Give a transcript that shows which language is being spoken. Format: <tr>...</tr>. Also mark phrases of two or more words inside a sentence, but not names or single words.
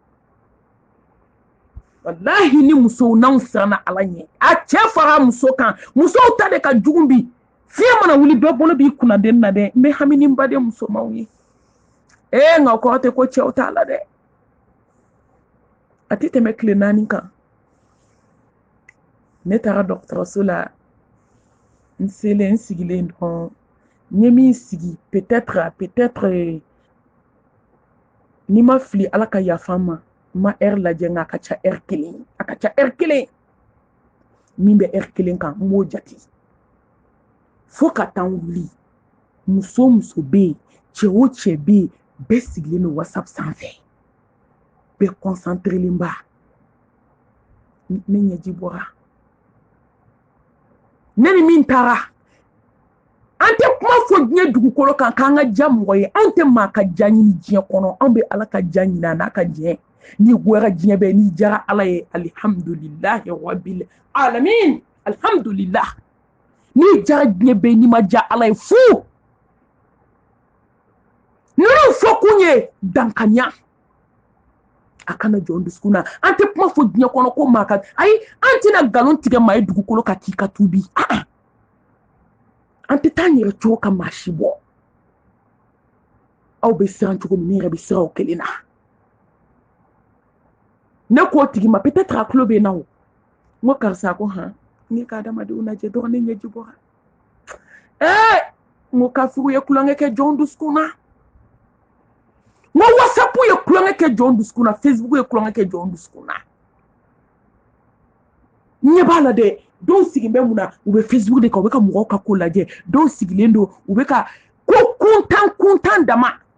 <bm>wallahi ni musow n'anw siranna Ala ɲɛ a cɛ fara muso kan musow ta de ka jugu bi fiɲɛ mana wuli bɛɛ bolo b'i kunna den na dɛ n bɛ hami ba de musomanw ye nka o kɔrɔ tɛ ko cɛw t'a la dɛ a tɛ tɛmɛ tile 4 kan ne taara dɔgɔtɔrɔso la n selen n sigilen dɔrɔn n ye min sigi peut-être ni ma fili Ala ka yafa n ma n ma heure lajɛ nka a ka ca heure 1 min bɛ heure 1 kan n b'o jate fo ka taa n wuli muso bɛ yen cɛ o cɛ bɛ yen bɛɛ sigilen don WhatsApp sanfɛ bɛɛ concentrelen ba ne ɲɛji bɔra ne ni min taara an tɛ kuma fɔ diɲɛ dugukolo kan k'an ka ja mɔgɔ ye an tɛ maa ka ja ɲini diɲɛ kɔnɔ an bɛ Ala ka ja ɲini a n'a ka diɲɛ ni gwara diɲɛ bɛɛ ni jara Ala ye</bm> <ar>alhamdulillahi rabbil alamin</ar> <bm>alhamdulillah ni jara diɲɛ bɛɛ ni ma ja Ala ye fu ninnu fɔ kun ye dankanya a kana jɔn dusukun na an tɛ kuma fɔ diɲɛ kɔnɔ ko maa ka ayi an tɛna nkalon tigɛ maa ye dugukolo ka k'i ka tubi an tɛ taa an yɛrɛ cogo ka maa si bɔ aw bɛ siran cogo min ne yɛrɛ bɛ siran o kelen na ne k'o tigi ma peut-être a tulo bɛ n na o n ko karisa ko han ne ka adamadenw lajɛ dɔrɔn ne ɲɛji bɔra n ko kafiriw ye kulonkɛ kɛ jɔn dusukun na n ko WhatsApp ye kulonkɛ kɛ jɔn dusukun na Facebook ye kulonkɛ kɛ jɔn dusukun na ɲɛ b'a la dɛ dɔw sigilen bɛ mun na u bɛ Facebook de kan u bɛ ka mɔgɔw ka ko lajɛ dɔw sigilen don u bɛ ka ko kuntan dama</bm>